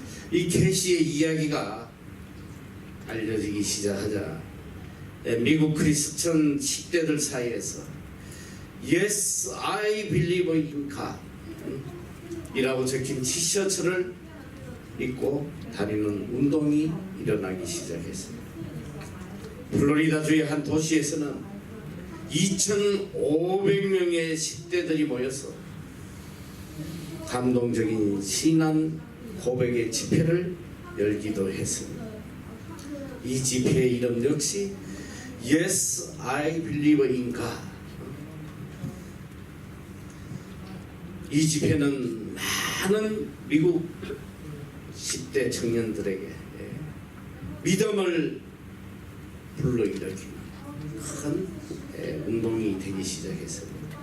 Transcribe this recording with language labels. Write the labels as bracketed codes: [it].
[ko] 이 캐시의 이야기가 알려지기 시작하자 미국 크리스천 10대들 사이에서 [en] Yes, I believe in God [ko] 이라고 적힌 티셔츠를 입고 다니는 운동이 일어나기 시작했습니다. 플로리다주의 한 도시에서는 2,500명의 10대들이 모여서 감동적인 신앙 고백의 집회를 열기도 했습니다. 이 집회의 이름 역시 [en] Yes, I believe in God. [ko] 이 집회는 많은 미국 10대 청년들에게 믿음을 불러일으키는 큰 운동이 되기 시작했습니다.